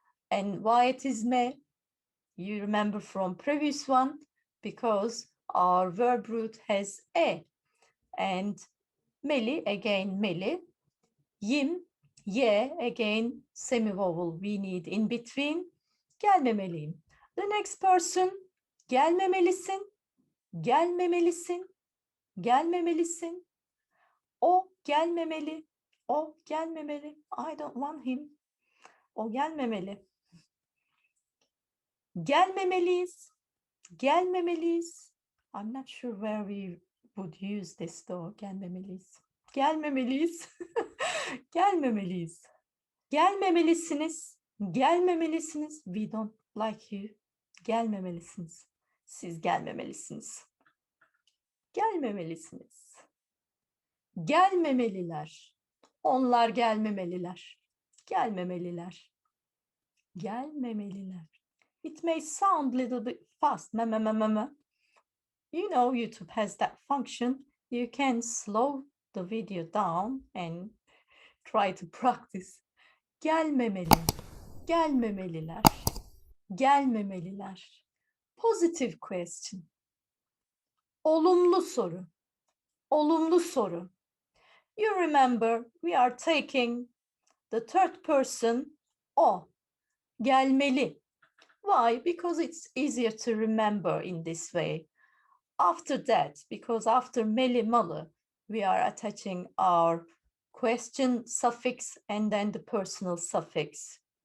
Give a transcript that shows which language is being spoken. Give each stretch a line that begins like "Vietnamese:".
English: And why it is me? You remember from previous one, because our verb root has e. And meli, again meli. Yim, ye, again semivowel we need in between.
Turkish: Gelmemeliyim.
English: The next person,
Turkish: gelmemelisin, gelmemelisin, gelmemelisin. O gelmemeli, o gelmemeli.
English: I don't want him.
Turkish: O gelmemeli. Gelmemeliyiz, gelmemeliyiz.
English: I'm not sure where we would use this though,
Turkish: gelmemeliyiz. Gelmemeliyiz, gelmemeliyiz. Gelmemelisiniz, gelmemelisiniz.
English: We don't like you.
Turkish: Gelmemelisiniz. Siz gelmemelisiniz. Gelmemelisiniz. Gelmemeliler. Onlar gelmemeliler. Gelmemeliler. Gelmemeliler.
English: It may sound a little bit fast. You know, YouTube has that function. You can slow the video down and try to practice.
Turkish: Gelmemeli, gelmemeliler, gelmemeliler.
English: Positive question.
Turkish: Olumlu soru, olumlu soru.
English: You remember we are taking the third person
Turkish: o. Gelmeli.
English: Why? Because it's easier to remember in this way. After that, because after meli malı, we are attaching our question suffix and then the personal suffix.